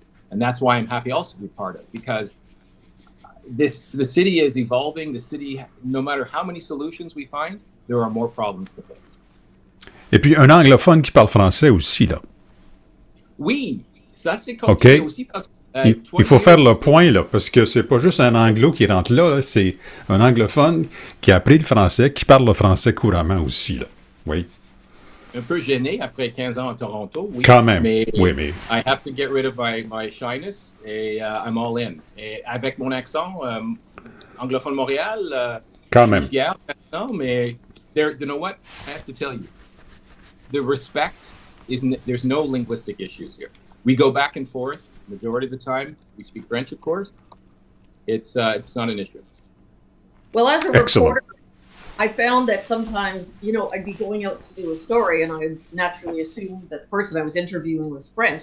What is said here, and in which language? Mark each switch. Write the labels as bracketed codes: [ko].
[en] And that's why I'm happy also to be part of it, because the city is evolving. The city, no matter how many solutions we find, there are more problems to face. [fr] Et puis un anglophone qui parle français aussi, là. Oui, ça c'est compliqué aussi parce que il faut faire le point, là, parce que c'est pas juste un anglo qui rentre là, c'est un anglophone qui a appris le français, qui parle le français couramment aussi, là. Oui. Un peu gêné après 15 ans à Toronto, oui. Quand même, mais oui, mais... [en] I have to get rid of my shyness, et I'm all in. [fr] Et avec mon accent anglophone Montréal, quand je suis fier maintenant, mais [en] you know what? I have to tell you, the respect there's no linguistic issues here. We go back and forth. Majority of the time, we speak French, of course. It's not an issue. Well, as a Excellent. reporter, I found that sometimes, I'd be going out to do a story, and I naturally assumed that the person I was interviewing was French.